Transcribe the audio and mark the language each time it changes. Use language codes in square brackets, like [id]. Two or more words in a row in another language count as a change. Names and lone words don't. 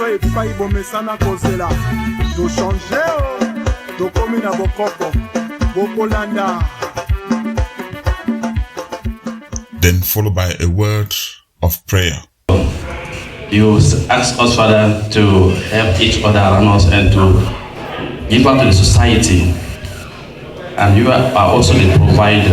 [ln] epai bomesana kozela to changer to komi na bokoko bokolanda. [en] Then followed by a word of prayer. You ask us, Father, to help each other around us and to give back to the society. And you are also the provider.